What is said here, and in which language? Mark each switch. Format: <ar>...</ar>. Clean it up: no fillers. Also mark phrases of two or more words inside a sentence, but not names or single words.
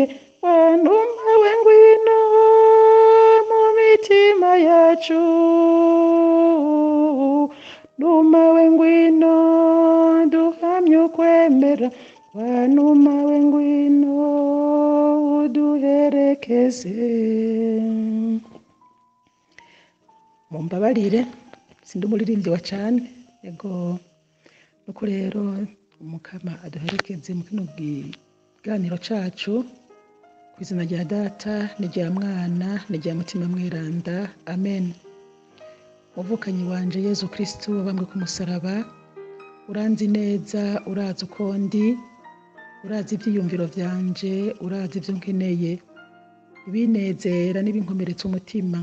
<rn>Wa numa we ngwino mu mitima yacu, numa we ngwino duhamye ukwemera. Wa numa we ngwino uduherekeze. Mumbabarire sindi umuririmbyi wa cane ego. Nuko rero Umukama aduherekeze mu kino kiganiro cacu, kw'izina rya Data n'irya Mwana n'irya Mutima Mweranda, amen. Muvukanyi wanje Yezu Kristo wabambwe ku musaraba, uranzi neza, urazi uko ndi, urazi ivyiyumviro vyanje, urazi ivyo nkeneye, ibinezera n'ibinkomeretsa umutima.</rn>